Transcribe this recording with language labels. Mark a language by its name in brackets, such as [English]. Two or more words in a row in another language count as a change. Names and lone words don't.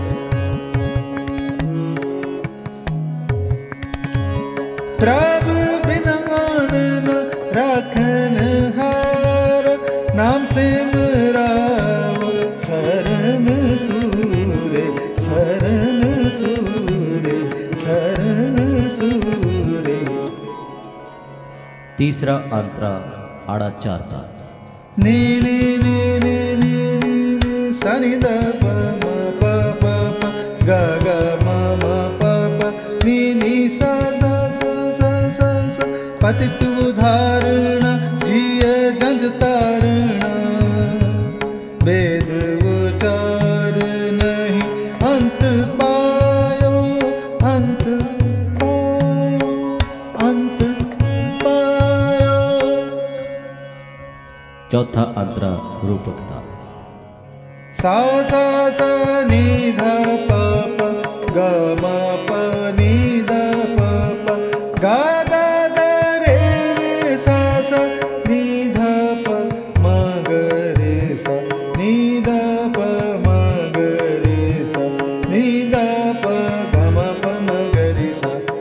[Punjabi] ਪ੍ਰਭੂ ਬਿਨ ਆਨ ਨ ਰਾਖਨ ਹਾਰ ਨਾਮ ਸਿਮਰਾਵ ਸ਼ਰਣ ਸੂਰੇ ਸ਼ਰਣ ਸੂਰੇ ਸ਼ਰਣ ਸੂਰੇ। [Hindi] तीसरा अंतरा आड़ा चार ताल। नि नि नि नि नि नि सा नि ध प म प प प ग ग म म प प नि नि सा सा सा सा सा सा। [Punjabi] ਪਤਿਤ ਉਦਾਹਰਣ ਜਿਯ ਜੰਤ ਤਾਰਣਾ ਵੇਦ ਉਚਾਰ ਨਹੀਂ ਅੰਤ ਪਾਯੋ ਅੰਤ ਪਾਯੋ ਅੰਤ ਪਾਯੋ। [Hindi] चौथा अंतरा रूपकता। सा सा सा नि ध प प ग म प नि ध प प ग ग ग रे रे सा सा नि ध प म ग रे सा नि ध प म ग रे सा नि ध प ग म प म ग रे सा